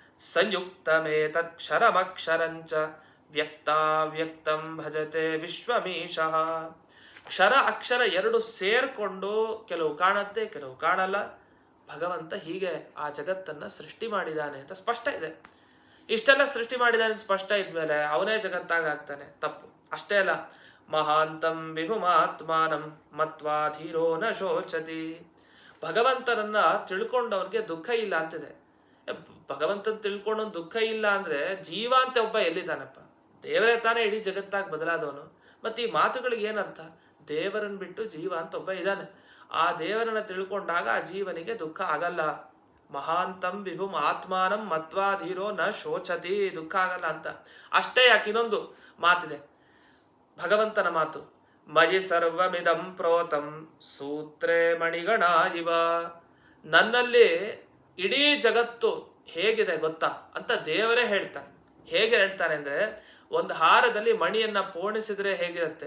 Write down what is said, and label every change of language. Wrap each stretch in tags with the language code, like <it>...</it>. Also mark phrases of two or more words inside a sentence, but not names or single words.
<sa>ಸಂಯುಕ್ತಮೇತಕ್ಷರಮಕ್ಷರಂಚ ವ್ಯಕ್ತಾವ್ಯಕ್ತಂ ಭಜತೆ ವಿಶ್ವಮೀಶಃ.</sa> <kn>ಕ್ಷರ ಅಕ್ಷರ ಎರಡು ಸೇರ್ಕೊಂಡು ಕೆಲವು ಕಾಣತ್ತೆ, ಕೆಲವು ಕಾಣಲ್ಲ. ಭಗವಂತ ಹೀಗೆ ಆ ಜಗತ್ತನ್ನ ಸೃಷ್ಟಿ ಮಾಡಿದಾನೆ ಅಂತ ಸ್ಪಷ್ಟ ಇದೆ. ಇಷ್ಟೆಲ್ಲ ಸೃಷ್ಟಿ ಮಾಡಿದಾನೆ ಸ್ಪಷ್ಟ ಇದ್ಮೇಲೆ ಅವನೇ ಜಗತ್ತಾಗ ಆಗ್ತಾನೆ? ತಪ್ಪು. ಅಷ್ಟೇ ಅಲ್ಲ,</kn> <sa>ಮಹಾಂತಂ ವಿಹುಮಾತ್ಮಾನಂ ಮತ್ವಾ ಧೀರೋ ನ ಶೋಚತಿ.</sa> <kn>ಭಗವಂತನನ್ನ ತಿಳ್ಕೊಂಡವನಿಗೆ ದುಃಖ ಇಲ್ಲ ಅಂತಿದೆ. ಭಗವಂತನ ತಿಳ್ಕೊಂಡು ದುಃಖ ಇಲ್ಲ ಅಂದ್ರೆ ಜೀವ ಅಂತ ಒಬ್ಬ ಎಲ್ಲಿದ್ದಾನಪ್ಪ? ದೇವರೇ ತಾನೇ ಇಡೀ ಜಗತ್ತಾಗಿ ಬದಲಾದವನು. ಮತ್ತೆ ಈ ಮಾತುಗಳಿಗೆ ಏನರ್ಥ? ದೇವರನ್ನು ಬಿಟ್ಟು ಜೀವ ಅಂತ ಒಬ್ಬ ಇದ್ದಾನೆ. ಆ ದೇವರನ್ನ ತಿಳ್ಕೊಂಡಾಗ ಆ ಜೀವನಿಗೆ ದುಃಖ ಆಗಲ್ಲ.</kn> <sa>ಮಹಾಂತಂ ವಿಭುಮ್ ಆತ್ಮಾನಂ ಮತ್ವಾಧೀರೋ ನ ಶೋಚತಿ,</sa> <kn>ದುಃಖ ಆಗಲ್ಲ ಅಂತ. ಅಷ್ಟೇ ಯಾಕೆ ಇನ್ನೊಂದು ಮಾತಿದೆ, ಭಗವಂತನ ಮಾತು,</kn> <sa>ಮಯಿ ಸರ್ವಮಿದಂ ಪ್ರೋತಂ ಸೂತ್ರೇ ಮಣಿಗಣ ಇವ.</sa> <kn>ನನ್ನಲ್ಲಿ ಇಡೀ ಜಗತ್ತು ಹೇಗಿದೆ ಗೊತ್ತಾ ಅಂತ ದೇವರೇ ಹೇಳ್ತಾನೆ. ಹೇಗೆ ಹೇಳ್ತಾನೆ ಅಂದ್ರೆ, ಒಂದು ಹಾರದಲ್ಲಿ ಮಣಿಯನ್ನ ಪೋಣಿಸಿದ್ರೆ ಹೇಗಿರುತ್ತೆ?</kn>